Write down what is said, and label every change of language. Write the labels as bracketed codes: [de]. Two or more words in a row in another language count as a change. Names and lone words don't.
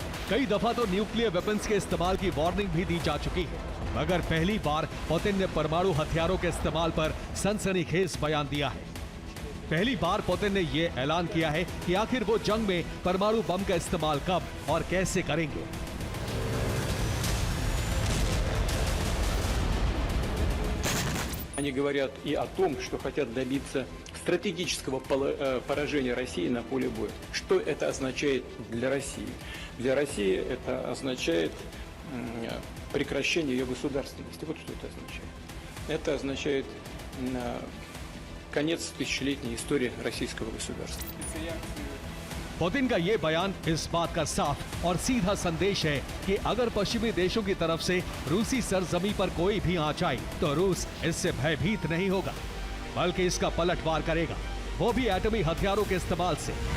[hi] कई दफा तो [en] nuclear weapons [hi] के इस्तेमाल की वार्निंग भी दी जा चुकी है, मगर पहली बार पुतिन ने परमाणु हथियारों के इस्तेमाल पर सनसनीखेज बयान दिया है। पहली बार पुतिन ने यह ऐलान किया है कि आखिर वो जंग में परमाणु बम का इस्तेमाल कब और कैसे करेंगे। [ru] Они говорят и о том, что хотят добиться стратегического поражения России на поле боя. Что это означает для России? Для России это означает прекращение ее государственности. Вот что это означает. Это означает конец тысячелетней истории российского государства. [hi] पुतिन का ये बयान इस बात का साफ और सीधा संदेश है कि अगर पश्चिमी देशों की तरफ से रूसी सरजमी पर कोई भी आंच आई तो रूस इससे भयभीत नहीं होगा, बल्कि इसका पलटवार करेगा, वो भी एटमी हथियारों के इस्तेमाल से।